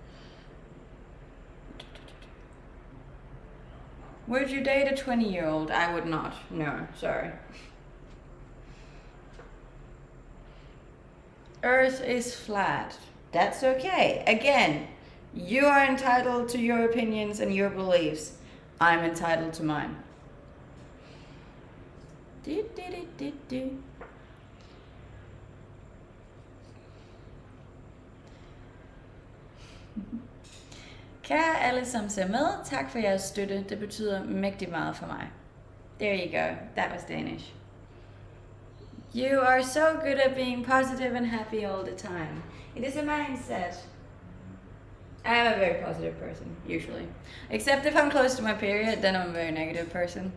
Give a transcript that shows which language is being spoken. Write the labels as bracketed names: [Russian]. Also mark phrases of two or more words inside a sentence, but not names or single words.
[English] Would you date a 20-year-old? I would not. No, sorry. Earth is flat. That's okay. Again, you are entitled to your opinions and your beliefs. I'm entitled to mine. [Danish] Kære alle som ser med, tak for jeres støtte. Det betyder mægtig meget for mig. [English] There you go. That was Danish. You are so good at being positive and happy all the time. It is a mindset. I am a very positive person, usually. Except if I'm close to my period, then I'm a very negative person.